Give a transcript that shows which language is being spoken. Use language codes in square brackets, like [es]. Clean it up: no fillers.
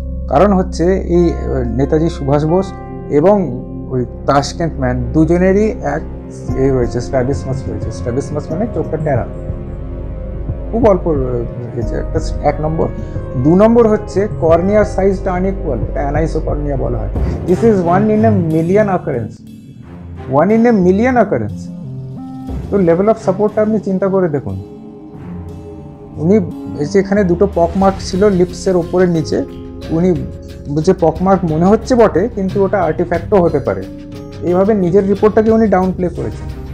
[bn] কারণ হচ্ছে এই নেতাজি সুভাষ বোস এবং ওই তাশকেন্ট ম্যান দুজনেরই এক এই রয়েছে, স্ট্র্যাবিসমাস রয়েছে। স্ট্র্যাবিসমাস মানে চোখটা টেরা, খুব অল্প হয়েছে একটা, 1 নম্বর। 2 নম্বর হচ্ছে কর্নিয়ার সাইজটা আনইকুয়াল, এটা অ্যানাইসোকর্নিয়া বলা হয়। [en] This is 1 in a million occurrence, 1 in a million occurrence। [bn] তো লেভেল অফ সাপোর্টটা আপনি চিন্তা করে দেখুন। উনি এখানে দুটো পকমার্ক ছিল লিপসের ওপরের নিচে, উনি যে পকমার্ক মনে হচ্ছে বটে কিন্তু ওটা আর্টিফ্যাক্টও হতে পারে, এইভাবে নিজের রিপোর্টটাকে উনি ডাউন প্লে করেছেন।